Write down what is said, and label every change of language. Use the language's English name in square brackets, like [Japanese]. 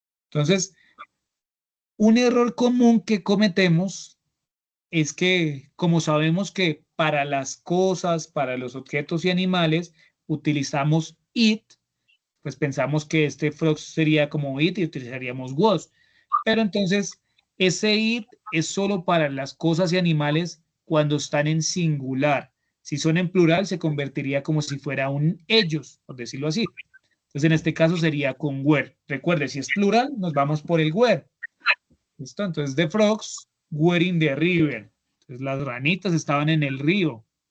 [Spanish] Entonces, un error común que cometemos es que, como sabemos que para las cosas, para los objetos y animales, utilizamos it, pues pensamos que este frog sería como it y utilizaríamos was. Pero entonces, ese it es solo para las cosas y animales cuando están en singular. Si son en plural, se convertiría como si fuera un ellos, por decirlo así. Entonces, en este caso sería con were. Recuerde, si es plural, nos vamos por el were. ¿Listo? [English] Entonces, the frogs were in the river. [Spanish] Entonces, las ranitas estaban en el río.